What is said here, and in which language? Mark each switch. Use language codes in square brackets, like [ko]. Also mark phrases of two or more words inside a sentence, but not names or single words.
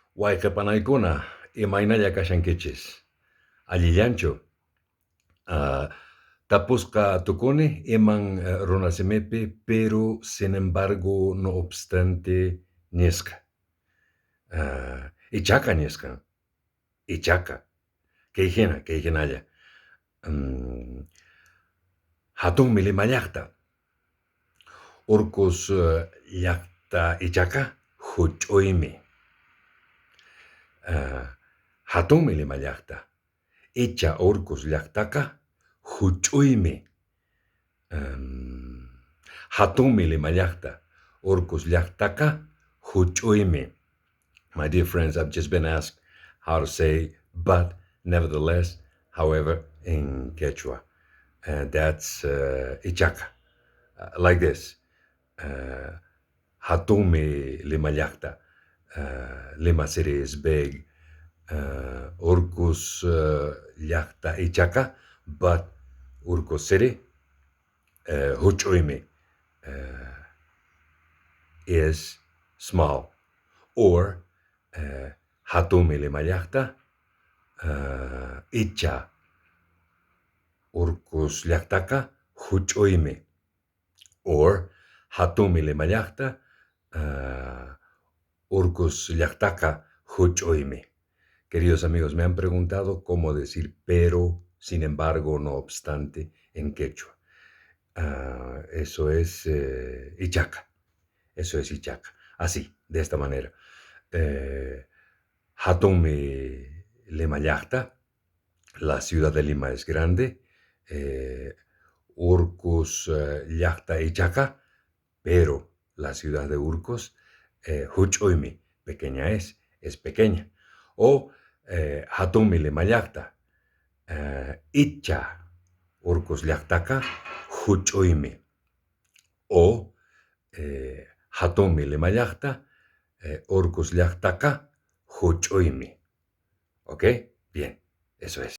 [qu] Wayqipanaykuna imaynalla kashankichis, allillanchu. Ah, tapusqa tukuni iman runasimipi, [es] pero sin embargo, no obstante nisqa. [qu] Ichaqa nisqa, ichaqa, kayhina, hatunmi Lima llaqta, Urqus llaqta ichaqa huch'uymi. Hatunmi Lima llaqta, icha Urqus llaqtaqa huch'uymi. Hatunmi Lima llaqta, Urqus llaqtaqa huch'uymi. [en] My dear friends, I've just been asked how to say but, nevertheless, however, in Quechua. That's ichaqa. Like this. [qu] Hatunmi Lima llaqta. [en] Lima City is big. [qu] Urqus llaqta ichaqa, [en] but Urqus City, huch'uymi, is small. [qu] Or hatunmi Lima llaqta, icha Urqus llaqtaqa huch'uymi. Or hatunmi Lima llaqta, Urqus llaqtaqa huch'uymi. [es] Queridos amigos, me han preguntado cómo decir pero, sin embargo, no obstante, en quechua. Eso es ichaqa. Eso es ichaqa. Así, de esta manera. [qu] Hatunmi Lima llaqta. [es] La ciudad de Lima es grande. [qu] Urqus llaqta ichaqa. [es] Pero la ciudad de Urqus, huch'uymi, pequeña es pequeña. [qu] O hatunmi Lima llaqta, icha Urqus llaqtaqa huch'uymi. O hatunmi Lima llaqta, Urqus llaqtaqa huch'uymi. [es] ¿Ok? Bien, eso es.